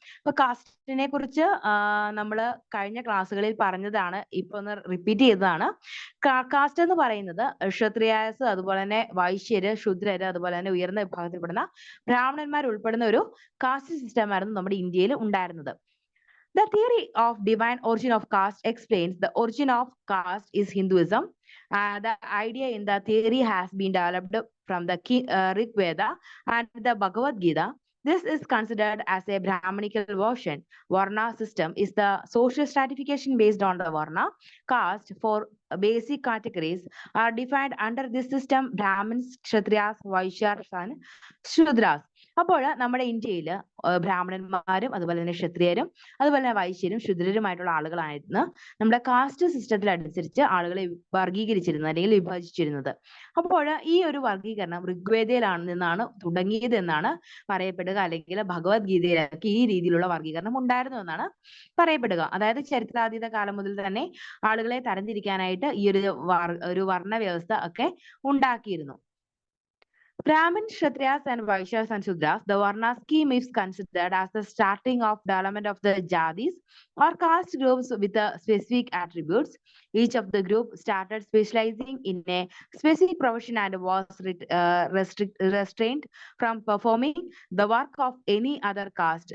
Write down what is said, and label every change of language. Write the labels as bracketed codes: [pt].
[ml] അപ്പൊ കാസ്റ്റിനെ കുറിച്ച് നമ്മൾ കഴിഞ്ഞ ക്ലാസ്സുകളിൽ പറഞ്ഞതാണ്, ഇപ്പൊ ഒന്ന് റിപ്പീറ്റ് ചെയ്തതാണ്. കാസ്റ്റ് എന്ന് പറയുന്നത് ക്ഷത്രിയാസ്, അതുപോലെ തന്നെ വൈശ്യര്, ശൂദ്രര്, അതുപോലെ തന്നെ ഉയർന്ന വിഭാഗത്തിൽപ്പെടുന്ന ബ്രാഹ്മണന്മാർ ഉൾപ്പെടുന്ന ഒരു കാസ്റ്റ് സിസ്റ്റം ആയിരുന്നു നമ്മുടെ ഇന്ത്യയിൽ ഉണ്ടായിരുന്നത്. [en] The theory of divine origin of caste explains the origin of caste is Hinduism. The idea in the theory has been developed from the Rig Veda and the Bhagavad Gita. This is considered as a Brahmanical version. Varna system is the social stratification based on the Varna. Caste for basic categories are defined under this system: Brahmins, Kshatriyas, Vaishyas and Shudras. [ml] അപ്പോൾ നമ്മുടെ ഇന്ത്യയിൽ ബ്രാഹ്മണന്മാരും അതുപോലെ തന്നെ ക്ഷത്രിയരും അതുപോലെ തന്നെ വൈശ്യരും ശൂദ്രരുമായിട്ടുള്ള ആളുകളായിരുന്നു നമ്മുടെ cast സിസ്റ്റത്തിൽ അനുസരിച്ച് ആളുകളെ വർഗീകരിച്ചിരുന്നത് അല്ലെങ്കിൽ വിഭജിച്ചിരുന്നത്. അപ്പോൾ ഈ ഒരു വർഗീകരണം ഋഗ്വേദയിലാണ് നിന്നാണ് തുടങ്ങിയത് എന്നാണ് പറയപ്പെടുക, അല്ലെങ്കിൽ ഭഗവത്ഗീതയിലൊക്കെ ഈ രീതിയിലുള്ള വർഗീകരണം ഉണ്ടായിരുന്നു എന്നാണ് പറയപ്പെടുക. അതായത് ചരിത്രാതീത കാലം മുതൽ തന്നെ ആളുകളെ തരംതിരിക്കാനായിട്ട് ഈ ഒരു വർണ്ണ വ്യവസ്ഥ ഒക്കെ ഉണ്ടാക്കിയിരുന്നു. [en] Brahmins, Kshatriyas and Vaishyas and Shudras, the Varna scheme is considered as the starting of development of the Jadis or caste groups with specific attributes. Each of the group started specializing in a specific profession and was restrained from performing the work of any other caste.